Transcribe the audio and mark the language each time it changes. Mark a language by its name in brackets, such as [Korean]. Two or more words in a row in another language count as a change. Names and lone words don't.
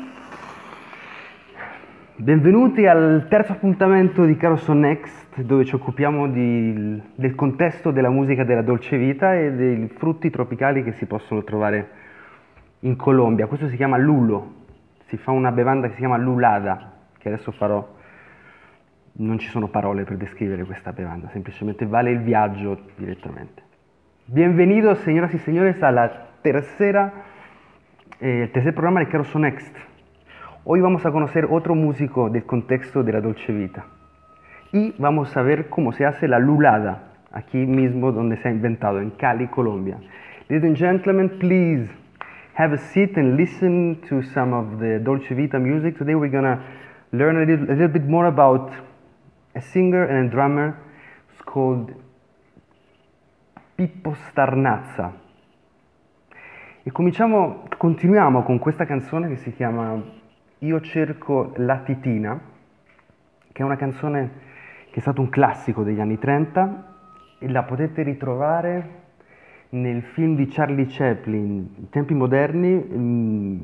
[Italian] Benvenuti al terzo appuntamento di Carousel Next, dove ci occupiamo del contesto della musica della dolce vita e dei frutti tropicali che si possono trovare in Colombia. Questo si chiama lulo, si fa una bevanda che si chiama lulada, che adesso farò. Non ci sono parole per descrivere questa bevanda, semplicemente vale il viaggio direttamente. [Spanish] Bienvenidos, señoras y señores, a el tercer programa de Carousel Next. Hoy vamos a conocer otro músico del contexto de la [Italian] dolce vita [Spanish] y vamos a ver cómo se hace la lulada, aquí mismo donde se ha inventado, en Cali, Colombia. [English] Ladies and gentlemen, please have a seat and listen to some of the [Italian] dolce vita [English] music. Today we're gonna learn a little bit more about a singer and a drummer. It's called Pippo Starnazza. [Italian] E continuiamo con questa canzone che si chiama Io cerco la titina, che è una canzone che è stato un classico degli anni 30 e la potete ritrovare nel film di Charlie Chaplin, in tempi moderni.